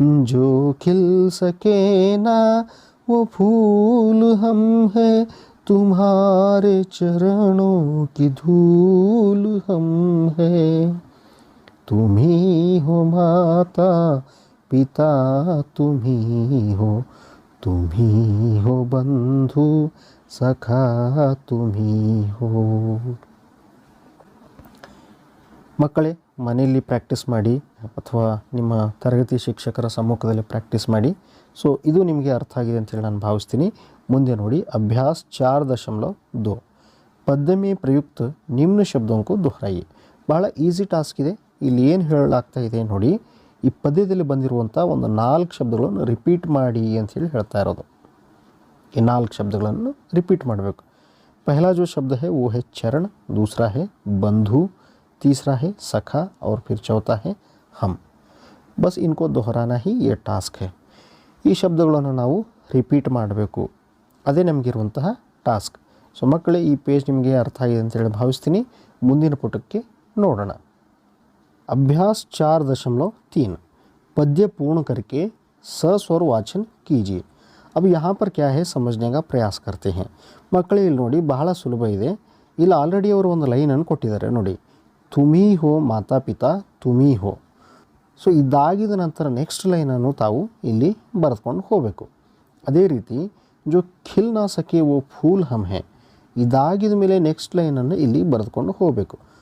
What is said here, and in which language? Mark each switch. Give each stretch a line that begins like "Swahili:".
Hindi: जो खिल सके ना वो फूल हम हैं, तुम्हारे चरणों की धूल हम हैं, तुम ही हो माता पिता तुम ही हो, तुम ही हो बंधु सखा तुम ही हो।
Kannada: ಮಕ್ಕಳೇ, ಮನೆಯಲ್ಲಿ ಪ್ರಾಕ್ಟೀಸ್ ಮಾಡಿ ಅಥವಾ ನಿಮ್ಮ ತರಗತಿ ಶಿಕ್ಷಕರ ಸಮ್ಮುಖದಲ್ಲಿ ಪ್ರಾಕ್ಟೀಸ್ ಮಾಡಿ। ಸೊ ಇದು ನಿಮಗೆ ಅರ್ಥ ಆಗಿದೆ ಅಂತೇಳಿ ನಾನು ಭಾವಿಸ್ತೀನಿ। ಮುಂದೆ ನೋಡಿ, ಅಭ್ಯಾಸ್ 4.2
Hindi: ಪದ್ಯ ಮೇ ಪ್ರಯುಕ್ತ ನಿಮ್ನ ಶಬ್ದಕ್ಕೂ ದೊಹರಾಯಿ,
Kannada: ಬಹಳ ಈಸಿ ಟಾಸ್ಕ್ ಇದೆ। ಇಲ್ಲಿ ಏನು ಹೇಳಲಾಗ್ತಾ ಇದೆ ನೋಡಿ, ಈ ಪದ್ಯದಲ್ಲಿ ಬಂದಿರುವಂಥ ಒಂದು 4 ಶಬ್ದಗಳನ್ನು ರಿಪೀಟ್ ಮಾಡಿ ಅಂಥೇಳಿ ಹೇಳ್ತಾ ಇರೋದು। ಈ 4 ಶಬ್ದಗಳನ್ನು ರಿಪೀಟ್ ಮಾಡಬೇಕು।
Hindi: पहला जो शब्द है वो है चरण, दूसरा है बंधु, तीसरा है सखा और फिर चौथा है हम। बस इनको दोहराना ही ये टास्क है।
Kannada: ಈ ಶಬ್ದಗಳನ್ನು ನಾವು ರಿಪೀಟ್ ಮಾಡಬೇಕು, ಅದೇ ನಮಗಿರುವಂತಹ ಟಾಸ್ಕ್। ಸೊ ಮಕ್ಕಳೇ, ಈ ಪೇಜ್ ನಿಮಗೆ ಅರ್ಥ ಆಗಿದೆ ಅಂತೇಳಿ ಭಾವಿಸ್ತೀನಿ। ಮುಂದಿನ ಪುಟಕ್ಕೆ ನೋಡೋಣ।
Hindi: अभ्यास 4.3 पद्य पूर्ण करके सस्वर वाचन कीजिए। अब यहाँ पर क्या है समझने का प्रयास करते हैं।
Kannada: ಮಕ್ಕಳೇ, ಇಲ್ಲಿ ನೋಡಿ, ಬಹಳ ಸುಲಭ ಇದೆ। ಇಲ್ಲಿ ಆಲ್ರೆಡಿ ಅವರು ಒಂದು ಲೈನನ್ನು ಕೊಟ್ಟಿದ್ದಾರೆ ನೋಡಿ,
Hindi: ತುಮಿ ಹೋ ಮಾತಾ ಪಿತಾ ತುಮಿ ಹೋ।
Kannada: ಸೊ ಇದಾಗಿದ ನಂತರ ನೆಕ್ಸ್ಟ್ ಲೈನನ್ನು ತಾವು ಇಲ್ಲಿ ಬರೆದುಕೊಂಡು ಹೋಗಬೇಕು। ಅದೇ ರೀತಿ
Hindi: ಜೋ ಖಿಲ್ ನಾ ಸಕೆ ವೋ ಫೂಲ್ ಹಮ್ ಹೇ,
Kannada: ಇದಾಗಿದ ಮೇಲೆ ನೆಕ್ಸ್ಟ್ ಲೈನನ್ನು ಇಲ್ಲಿ ಬರೆದುಕೊಂಡು ಹೋಗಬೇಕು।